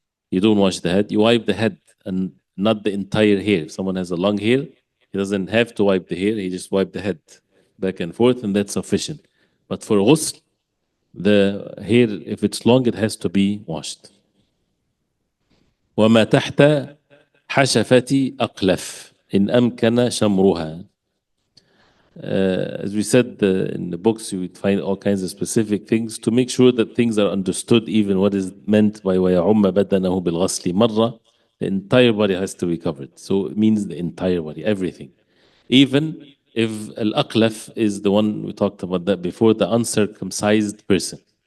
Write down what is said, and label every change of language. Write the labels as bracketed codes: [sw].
[en] You don't wash the head, you wipe the head and not the entire hair. If someone has a long hair, he doesn't have to wipe the hair, he just wipe the head back and forth, and that's sufficient. But for ghusl, the hair, if it's long, it has to be washed. [ar] وما تحت حشفة أقلف إن أمكن شمرها. [en] As we said in the books, you would find all kinds of specific things to make sure that things are understood, even what is meant by [ar] وَيَعُمَّ بَدَنَهُ بِالْغَسْلِ مَرَّةً. [en] The entire body has to be covered. So it means the entire body, everything. Even if al-aqlaf is the one, we talked about that before, the uncircumcised person.